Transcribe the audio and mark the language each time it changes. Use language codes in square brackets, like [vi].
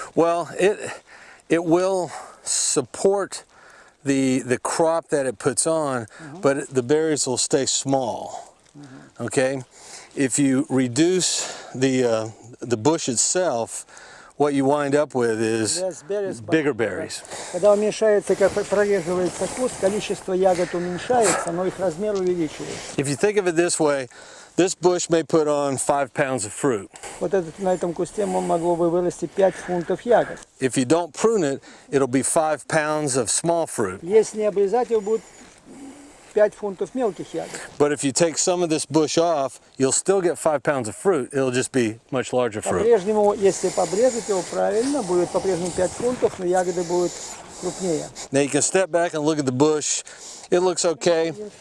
[en] Well, it will support the crop that it puts on, but the berries will stay small. Okay, if you reduce the bush itself, what you wind up with is bigger berries. [ru] Когда уменьшается, как прореживается куст, количество ягод уменьшается, но их размер увеличивается. [en] If you think of it this way, this bush may put on 5 pounds of fruit. [ru] Вот на этом кусте могло бы вырасти 5 фунтов ягод. [en] If you don't prune it, it'll be 5 pounds of small fruit. [ru] Если не обрезать его, будет 5 фунтов мелких ягод. [en] But if you take some of this bush off, you'll still get 5 pounds of fruit. It'll just be much larger fruit. [ru] По-прежнему, если побрезать его правильно, будет по-прежнему 5 фунтов, но ягоды будут крупнее. [en] Now you can step back and look at the bush. It looks okay.